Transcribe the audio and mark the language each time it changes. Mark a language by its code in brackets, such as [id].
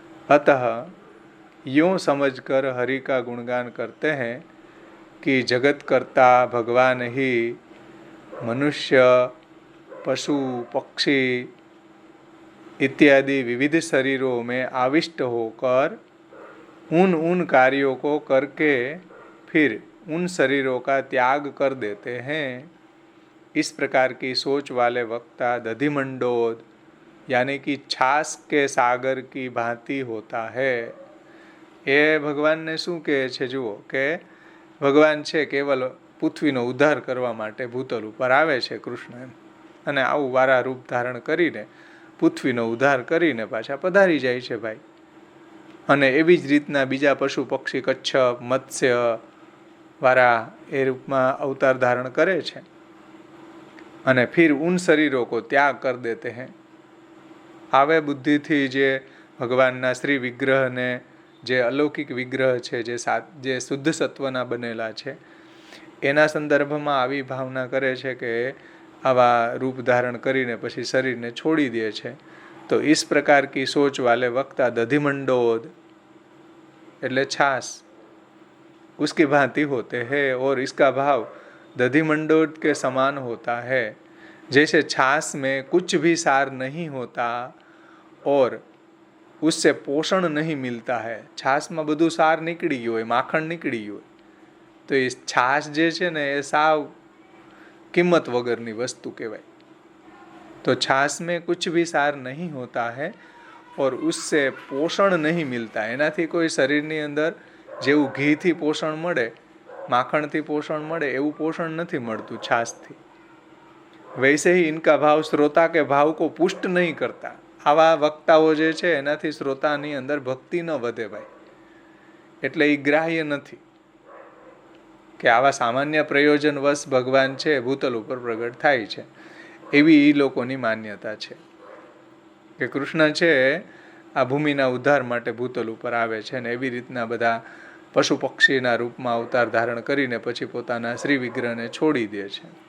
[hi] अतः यूँ समझकर हरि का गुणगान करते हैं कि जगत कर्ता भगवान ही मनुष्य, पशु, पक्षी इत्यादि विविध शरीरों में आविष्ट होकर उन कार्यों को करके फिर उन शरीरों का त्याग कर देते हैं. इस प्रकार की सोच वाले वक्ता दधिमंडोद यानी कि छाछ के सागर की भांति होता है. [gu] એ ભગવાનને શું કહે છે? જુઓ કે ભગવાન છે કેવલ પૃથ્વીનો ઉદ્ધાર કરવા માટે ભૂતલ ઉપર આવે છે કૃષ્ણ એમ, અને આવું વારા રૂપ ધારણ કરીને પૃથ્વીનો ઉદ્ધાર કરીને પાછા પધારી જાય છે ભાઈ. અને એવી જ રીતના બીજા પશુ પક્ષી, કચ્છપ, મત્સ્ય, વારા એ રૂપમાં અવતાર ધારણ કરે છે અને [hi] ફિર ઉન શરીરો કો ત્યાગ કર દેતે હૈ. [gu] આવે બુદ્ધિથી જે ભગવાનના શ્રી વિગ્રહને, જે અલૌકિક વિગ્રહ છે, જે શુદ્ધ સત્વના બનેલા છે, એના સંદર્ભમાં આવી ભાવના કરે છે કે આવા રૂપ ધારણ કરીને પછી શરીરને છોડી દે છે. [hi] તો इस प्रकार की सोच वाले वक्ता दधिमंडोद [gu] એટલે છાસ [hi] उसकी भांति होते हैं और इसका भाव दधिमंडोद के समान होता है. जैसे छाछ में कुछ भी सार नहीं होता और उससे पोषण नहीं मिलता है. [gu] છાશમાં બધું સાર નીકળી ગયું હોય, માખણ નીકળી ગયું હોય, તો એ છાશ જે છે ને એ સાવ કિંમત વગરની વસ્તુ કહેવાય. [hi] तो छाछ में कुछ भी सार नहीं होता है और उससे पोषण नहीं मिलता. [gu] એનાથી કોઈ શરીરની અંદર જેવું ઘીથી પોષણ મળે, માખણથી પોષણ મળે, એવું પોષણ નથી મળતું છાશથી. [hi] वैसे ही इनका भाव श्रोता के भाव को पुष्ट नहीं करता. [gu] આવા વક્તાઓ જે છે એનાથી શ્રોતાની અંદર ભક્તિ ન વધે ભાઈ, એટલે એ ગ્રાહ્ય નથી કે આવા સામાન્ય પ્રયોજન વશ ભગવાન છે ભૂતલ ઉપર પ્રગટ થાય છે. એવી એ લોકોની માન્યતા છે કે કૃષ્ણ છે આ ભૂમિના ઉદ્ધાર માટે ભૂતલ ઉપર આવે છે ને એવી રીતના બધા પશુ પક્ષીના રૂપમાં અવતાર ધારણ કરીને પછી પોતાના શ્રી વિગ્રહને છોડી દે છે.